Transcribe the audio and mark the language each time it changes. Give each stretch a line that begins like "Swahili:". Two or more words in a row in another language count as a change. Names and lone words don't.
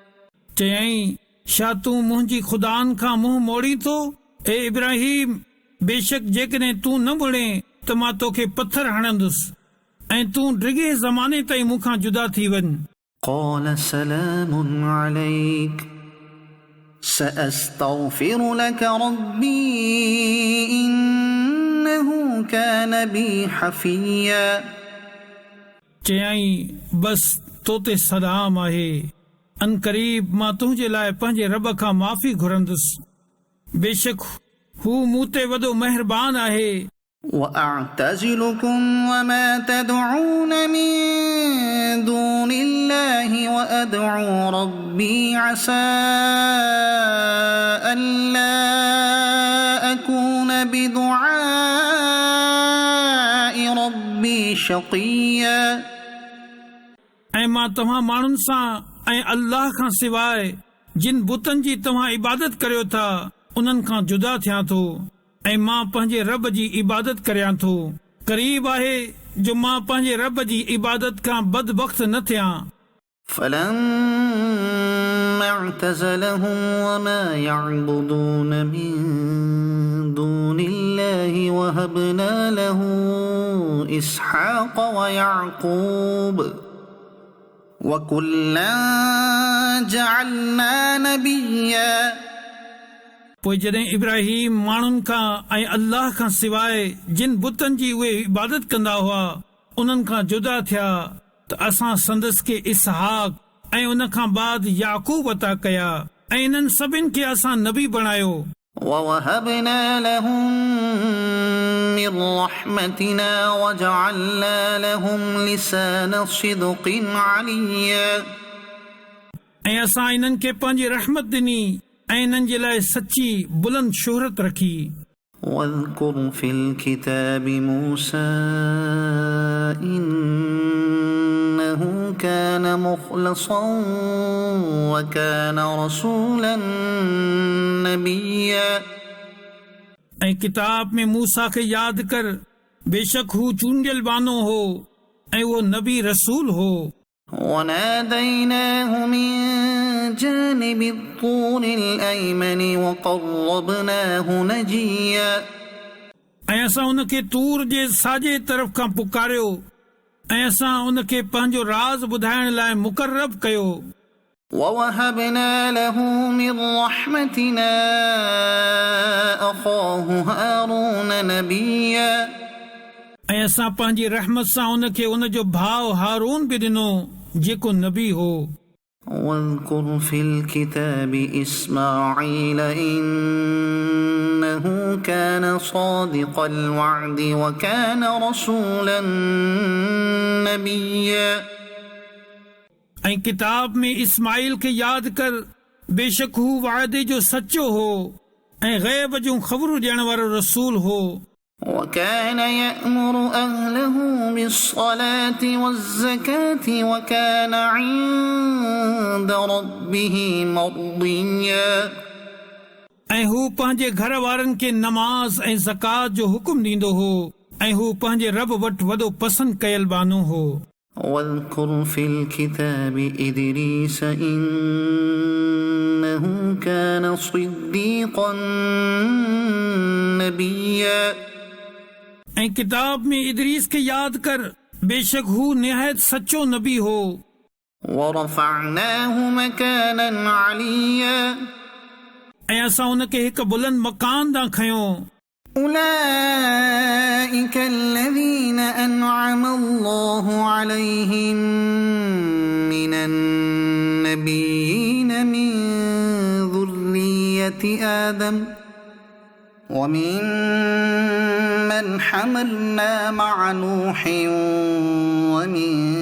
Sindhi: चयईं छा तूं मुंहिंजी ख़ुदानि खां मुंहुं मोड़ी थो? ए इब्राहिम, बेशक जेकॾहिं तूं न मुड़े त मां तोखे पत्थर हणंदुसि ऐं तूं डिघे ज़माने ताईं मूंखां जुदा थी वञ।
Arabic: قال سلام عليك سأستغفر لك ربي إنه كان بي حفيا
Sindhi: चयाई, बस तो ते सलाम आहे, अन करीब मां तुंहिंजे लाइ पंहिंजे रब खां माफ़ी घुरंदुसि, बेशक हू मूं ते वॾो महिरबान आहे।
Arabic: وأعتزلكم وما تدعون من دون الله وأدعو ربي عسى ألا أكون بدعاء ربي شقيا
Sindhi: ऐं मां तव्हां माण्हुनि सां ऐं अल्लाह खां सवाइ जिन बुतनि जी तव्हां इबादत करियो था उन्हनि खां जुदा थियां थो ऐं मां पंहिंजे रब जी इबादत करियां थो। करीब आहे जो मां पंहिंजे रब जी इबादत खां बदबख्त न थियां।
Arabic: فلما اعتزلهم وما يعبدون من دون الله وهبنا له إسحاق ويعقوب وكلا جعلنا نبيا
Sindhi: पोइ जॾहिं इब्राहिम माण्हुनि खां ऐं अल्लाह खां सवाइ जिन बुतनि जी उहे इबादत कंदा हुआ उन्हनि खां जुदा थिया त असां संदसि खे इसहाक ऐं उन खां बाद याकूब अता कया ऐं इन्हनि सभिनि खे असां नबी बणायो।
Arabic: ووهبنا لهم من رحمتنا وجعلنا لهم لسان صدق عليا
Sindhi: ऐं असां इन्हनि खे पंहिंजी रहमत ॾिनी ऐं इन्हनि जे लाइ सची बुलंद शोहरत रखी।
Arabic: واذكر في الكتاب موسى إنه كان مخلصا وكان رسولا نبيا
Sindhi: ऐं किताब में मूसा खे यादि कर, बेशक हू चूंडियल बानो हो ऐं उहो नबी रसूल हो।
Arabic: وناديناه من جانب الطور الأيمن وقربناه نجيا
Sindhi: ऐं असां उन खे तूर जे साॼे तरफ़ खां पुकारियो ऐं असां उन खे पंहिंजो राज़ ॿुधाइण लाइ मुक़रब कयो।
Arabic: ووهبنا له من رحمتنا أخاه هارون نبيا
Sindhi: ऐं असां पंहिंजी रहमत सां उन खे उन जो भाउ हारून बि ॾिनो जेको नबी हो।
Arabic: واذكر في الكتاب إسماعيل إنه كان صادق الوعد وكان رسولا نبيا
Sindhi: ऐं किताब में इस्माइल खे यादि कर, बेशक हू वाइदे जो सचो हो ऐं ग़ैब जूं ख़बरूं ॾियण वारो रसूल हो।
Arabic: وكان يأمر أهله بالصلاة والزكاة وكان عند ربه مرضيا
Sindhi: ऐं हू पंहिंजे घर वारनि खे नमाज़ ऐं ज़कात जो हुकुम ॾींदो हो ऐं हू पंहिंजे रब वटि वॾो पसंदि कयल बानो हो।
Arabic: واذكر في الكتاب إدريس إنه كان صديقا نبيا
Sindhi: ऐं किताब में इदरीस खे यादि कर, बेशक हू निहायत सचो नबी हो।
Arabic: ورفعناه مكانا عليا
Sindhi: ऐं असां उन खे हिकु बुलंद मकान तां खयो।
Arabic: أولئك الذين أنعم الله عليهم من النبيين من ذرية آدم وممن حملنا مع نوح ومن